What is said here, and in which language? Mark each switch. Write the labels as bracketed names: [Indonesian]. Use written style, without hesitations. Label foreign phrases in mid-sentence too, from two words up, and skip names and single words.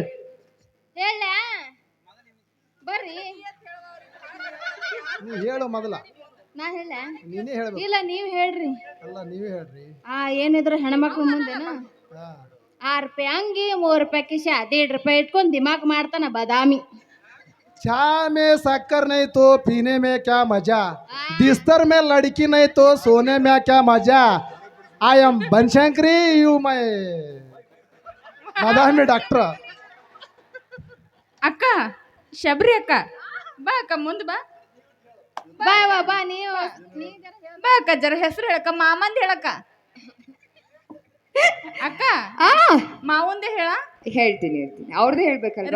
[Kannada] ಹೇಳ ಬರ್ರಿ ಹೇಳು ಮೊದಲ. ನಾ ಹೇಳ ನೀನೇ ಹೇಳ್ಬೇಕು. ಇಲ್ಲ ನೀವ್ ಹೇಳ್ರಿ. ಅಲ್ಲ ನೀವೇ ಹೇಳ್ರಿ. ಏನಿದ್ರು ಹೆಣ್ಮಕ್ಳು ಮುಂದೆನ 6 ರೂಪಾಯಿ ಅಂಗಿ 3 ರೂಪಾಯಿ ಕಿಶೆ 1.5 ರೂಪಾಯಿ ಇಟ್ಕೊಂಡ್ ದಿಮಾಕ್ ಮಾಡ್ತಾನ ಬದಾಮಿ. [Hindi] चा में शक्कर नहीं तो पीने में क्या मजा, बिस्तर में लड़की नहीं तो सोने में क्या मजा. [English] I am Banashankari, you my madami doctor. [Kannada] ಅಕ್ಕ ಶಬರಿ ಅಕ್ಕ ಬಾ ಅಕ್ಕ ಮುಂದ್ ಬಾ. ಬಾ ಬಾ ಬಾ ನೀವು ಬಾ ಅಕ್ಕ ಜರ ಹೆಸರು ಹೇಳಕ್ಕ, ಮಾಮಂದ್ ಹೇಳಕ್ಕ. ಅಕ್ಕ ಮಾವಂದೇ ಹೇಳ. ಹೇಳ್ತೀನಿ ಅವ್ರದ್ದೇ ಹೇಳ್ಬೇಕಲ್ವಾ